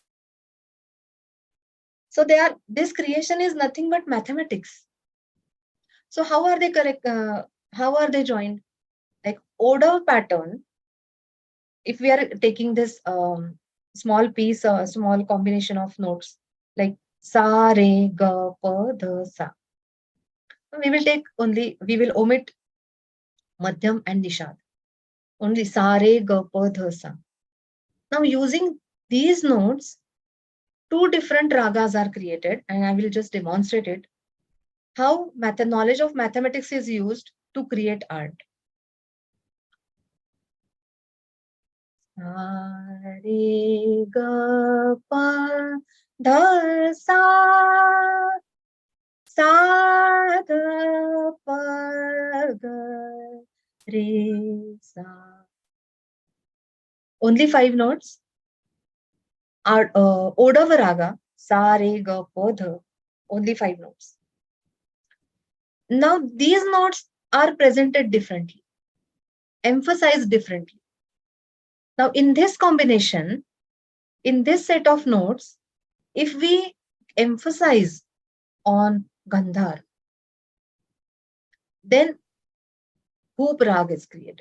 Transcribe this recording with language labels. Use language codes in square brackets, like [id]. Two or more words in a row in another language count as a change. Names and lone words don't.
[en] So this creation is nothing but mathematics. So how are they correct? How are they joined? Like Odav pattern, if we are taking this small piece, small combination of notes, like [hi] sa, re, ga, pa, dha, sa. [en] We will omit Madhyam and Nishad. [hi] Only sa, re, ga, pa, dha, sa. [en] Now using these notes, 2 different ragas are created and I will just demonstrate it. how knowledge of mathematics is used to create art. [hi] Sa re ga pa dha sa ga pa ga re sa. [en] Only 5 notes. [hi] Odava raga, sa re ga pa dha. [en] Only 5 notes. Now these notes are presented differently, emphasized differently. Now in this combination, in this set of notes, if we emphasize on Gandhar, then Hoop Rag is created.